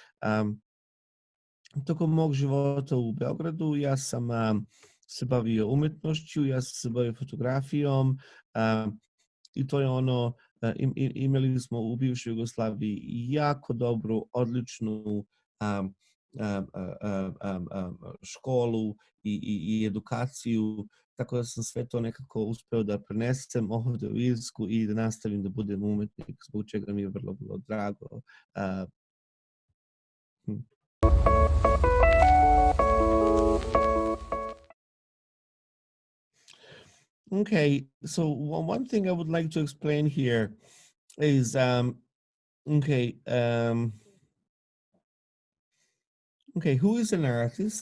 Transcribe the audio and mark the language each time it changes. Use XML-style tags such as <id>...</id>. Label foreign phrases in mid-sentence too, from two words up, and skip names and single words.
<sr>Tokom mog života u Beogradu ja sam se bavio umjetnošću, ja sam se bavio fotografijom i to je ono, imali smo u bivšoj Jugoslaviji jako dobru, odličnu školu i edukaciju, tako da sam sve to nekako uspeo da prenesem ovdje u Irsku i da nastavim da budem umjetnik, zbog čega mi je vrlo drago.</sr> <en>Okay, so one thing I would like to explain here is, okay, who is an artist?</en>